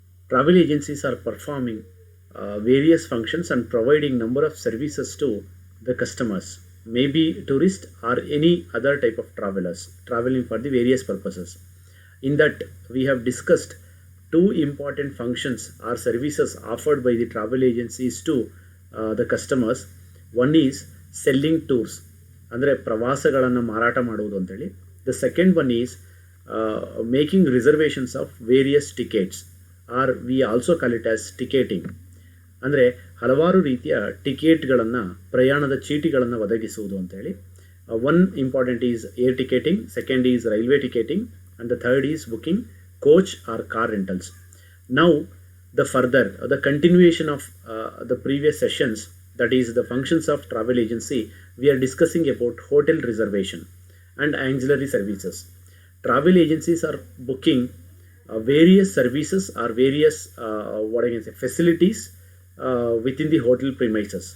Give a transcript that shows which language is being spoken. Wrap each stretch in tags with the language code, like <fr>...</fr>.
<en>Travel agencies are performing various functions and providing number of services to the customers, maybe tourist or any other type of travelers traveling for the various purposes. In that, we have discussed two important functions or services offered by the travel agencies to the customers. One is selling tours,</en> <kn>ಅಂದರೆ ಪ್ರವಾಸಗಳನ್ನು ಮಾರಾಟ ಮಾಡುವುದು ಅಂತೇಳಿ.</kn> <en>The second one is making reservations of various tickets or we also call it as ticketing.</en> <kn>ಅಂದರೆ ಹಲವಾರು ರೀತಿಯ ಟಿಕೆಟ್ಗಳನ್ನು, ಪ್ರಯಾಣದ ಚೀಟಿಗಳನ್ನು ಒದಗಿಸುವುದು ಅಂತೇಳಿ.</kn> <en>One important is air ticketing, second is railway ticketing, and the third is booking coach or car rentals. Now the continuation of the previous sessions, that is the functions of travel agency, we are discussing about hotel reservation and ancillary services. Travel agencies are booking various services or various what I can say facilities within the hotel premises.</en>